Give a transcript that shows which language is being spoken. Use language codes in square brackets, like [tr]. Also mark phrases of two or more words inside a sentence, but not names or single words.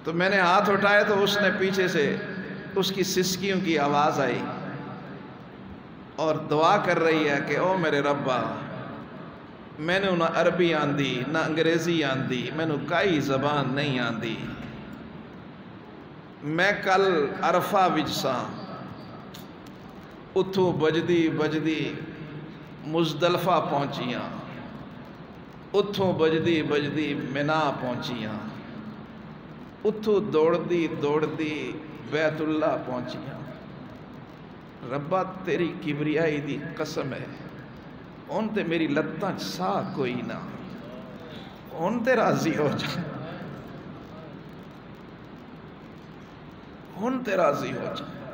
[ur] تو میں نے ہاتھ اٹھائے تو اس نے پیچھے سے اس کی سسکیوں کی آواز آئی اور دعا کر رہی ہے کہ [pa] او میرے ربا میں نے نہ عربی آندی نہ انگریزی آندی میں نے کئی زبان نہیں آندی، میں کل عرفہ وجساں اتھو بجدی بجدی مزدلفہ پہنچیاں، اتھو بجدی بجدی منا پہنچیاں، اتھو دوڑدی دوڑدی بیت اللہ پہنچیاں۔ ربا تیری کبریائی دی قسم ہے ان تے میری لتاں سا کوئی نہ، ان تے راضی ہو جا، ان تے راضی ہو جا۔